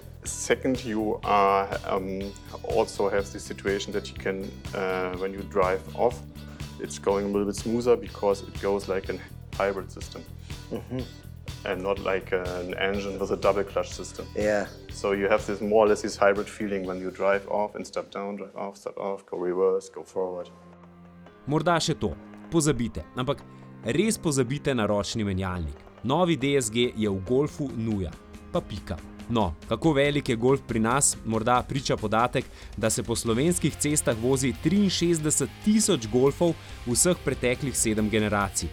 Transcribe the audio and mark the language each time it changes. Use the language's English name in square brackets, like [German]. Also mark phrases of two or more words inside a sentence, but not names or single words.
[English] Second, you also have the situation that you can, when you drive off, it's going a little bit smoother because it goes like a hybrid system. And not like an engine with a double clutch system. Yeah. So you have this more or less this hybrid feeling when you drive off and step down, drive off, go reverse, go forward. [Slovenian] Morda še to, pozabite, ampak res pozabite na ročni menjalnik. Novi DSG je v Golfu nuja, pa pika. No, kako velik je Golf pri nas, morda priča podatek, da se po slovenskih cestah vozi 63.000 Golfov vseh preteklih 7 generacij.